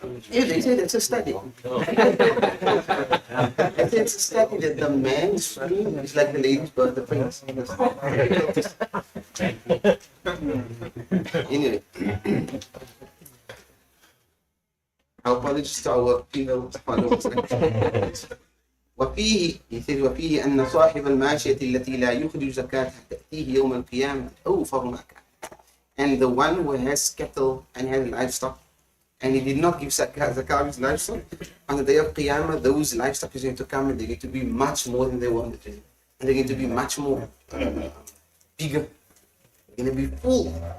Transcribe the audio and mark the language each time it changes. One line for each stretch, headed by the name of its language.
English: Yeah, they say that's a study. It's a study that the man's flu is like the lady's birth, the prince. Anyway, our apologies to our female followers.
Arabic: وفيه أن صاحب الماشية التي لا يخرج زكاة تأتيه يوم القيامة أوفر ما كان.
English: And the one who has cattle and has livestock and he did not give zakah of his livestock, on the day of Qiyamah, those livestock is going to come and they're going to be much more than they wanted to be. And they're going to be much more bigger. They're going to be full.